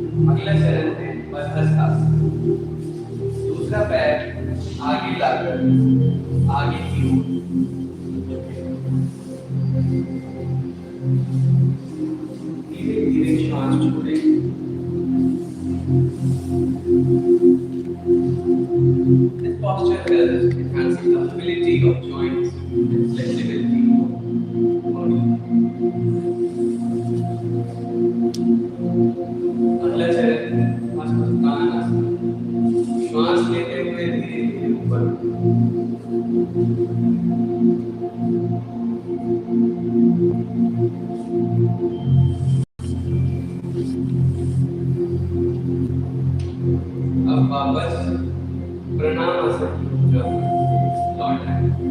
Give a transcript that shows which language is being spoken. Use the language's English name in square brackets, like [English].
[Hindi] अगला चरण है बद्धस्तासन। दूसरा पैर आगे लाकर आगे की ओर धीरे धीरे श्वास छोड़ें। [English] This posture helps enhancing the mobility of joints and flexibility of body. [Hindi] अगला चरण हस्तोत्तानासन। श्वास लेते हुए धीरे धीरे ऊपर अब वापस प्रणामासन लौट आए।